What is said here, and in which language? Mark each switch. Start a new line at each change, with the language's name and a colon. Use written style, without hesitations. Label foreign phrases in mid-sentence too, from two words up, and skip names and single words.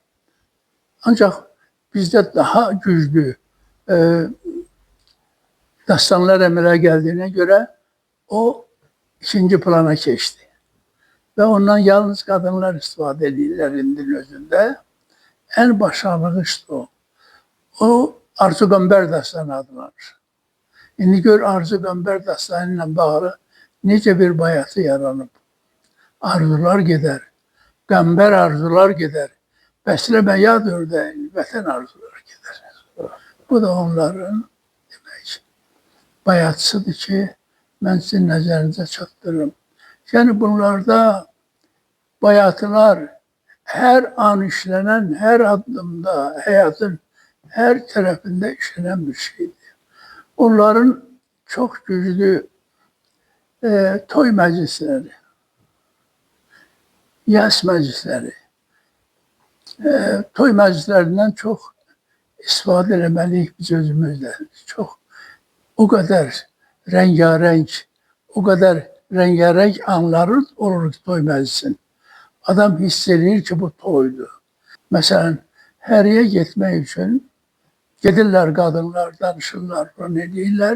Turkish: Ancak bizde daha güçlü dastanlar əmələ geldiğine göre o ikinci plana geçti. Ve ondan yalnız kadınlar
Azerbaijani: istifadə edirlər
Turkish: indinin özünde. En başarılı işte o.
Azerbaijani: O Arzu Gamber dastanı adlanır. İndi gör Arzu Gamber dastanı ilə bağlı necə bir bayatı yaranıb.
Turkish: Arzular gider. Gamber arzular gider.
Azerbaijani: Bəsləmə yad ördəyin, vətən arzular gider. Bu da onların demək bayatsıdır ki, ben sizin nəzərinizə çatdırırım.
Turkish: Yani bunlarda bayatılar her an işlenen, her adımda, hayatın her tarafında işlenen bir şeydir. Onların çok güçlü toy meclisleri, yas meclisleri,
Azerbaijani: toy məclislərindən çox istifadə eləməliyik biz özümüzdə. Çox, o qədər rəngarəng, o qədər rəngarəng anları olur ki toy məclisin. Adam hiss edir ki bu toydur. Məsələn, həriyə getmək üçün gedirlər qadınlar, danışırlar, ne deyirlər.